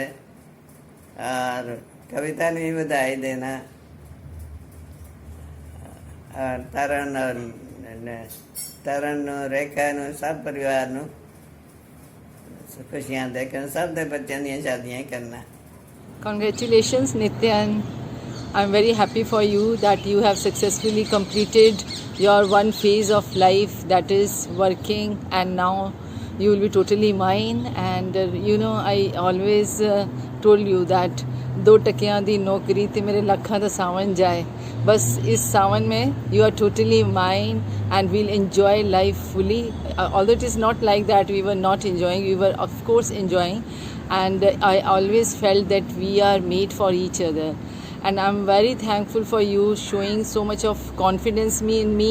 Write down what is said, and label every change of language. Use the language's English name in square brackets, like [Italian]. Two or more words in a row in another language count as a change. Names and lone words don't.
[Hindi] और कविता ने भी बधाई देना, [Punjabi] ਅਤੇ ਤਰਨ ਰੇਖਾ ਸਬ ਪਰਿਵਾਰ ਨੂੰ ਖੁਸ਼ੀਆਂ ਦੇਖਣ, ਸਬ ਦੇ ਬੱਚਿਆਂ ਦੀ ਸ਼ਾਦੀਆਂ ਕਰਨਾ। [English] Congratulations, Nityan. I'm very happy for you that you have successfully completed your one phase of life, that is working, and now you will be totally mine. And I always told you that [Punjabi] 2 ਟਕਿਆਂ ਦੀ ਨੌਕਰੀ ਤੇ ਮੇਰੇ ਲੱਖਾਂ ਦਾ ਸਾਵਣ ਜਾਏ, [Hindi] बस इस सावन में [English] you are totally mine and we'll enjoy life fully. Although it is not like that we were not enjoying, we were of course enjoying, and I always felt that we are made for each other. And I'm very thankful for you showing so much of confidence in me.